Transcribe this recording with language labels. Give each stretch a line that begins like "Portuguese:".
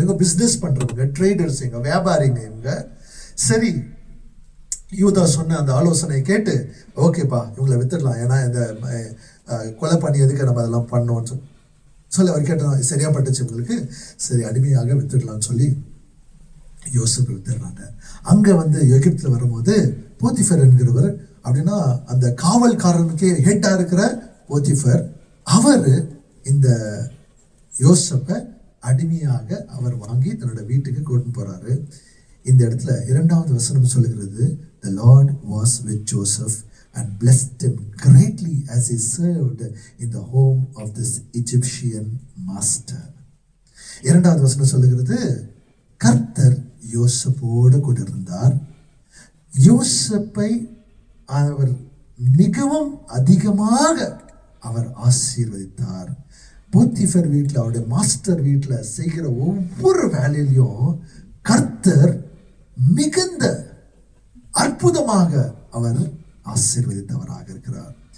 Tamil: இவங்க பிசினஸ் பண்றவங்க, ட்ரேடர்ஸ், இவங்க வியாபாரிங்க இவங்க. சரி, யூதா சொன்ன அந்த ஆலோசனை கேட்டு ஓகேப்பா இவங்களை வித்துடலாம், ஏன்னா இந்த கொலை பண்ணியதுக்கு நம்ம அதெல்லாம் பண்ணோம்னு சொல்லி அவர் கேட்டதான் சரியா பட்டுச்சு உங்களுக்கு, சரி அடிமையாக வித்துடலாம்னு சொல்லி யோசேப்பு வித்துறாங்க. அங்க வந்து எகிப்துல வரும்போது போத்திஃபர் என்கிறவர், அப்படின்னா அந்த காவல்காரனுக்கே ஹெட்டா இருக்கிற போத்திஃபர், அவர் இந்த யோசேப்பை அடிமையாக அவர் வாங்கி தன்னோட வீட்டுக்கு கொண்டு போறாரு. இந்த இடத்துல 2வது வசனம் சொல்லுகிறது,
English: the Lord was with Joseph and blessed him greatly as he served in the home of this Egyptian master.
Tamil: 2வது வசனம் சொல்லுகிறது, கர்த்தர் யோசேப்போடு கூட இருந்தார், யோசேப்பை அவர் மிகவும் அதிகமாக அவர் ஆசீர்வதித்தார். போத்திஃபர் வீட்டில், அவருடைய மாஸ்டர் வீட்டில் செய்கிற ஒவ்வொரு வேலையிலையும் கர்த்தர் மிகுந்த அற்புதமாக அவர் ஆசீர்வதித்தவராக இருக்கிறார்.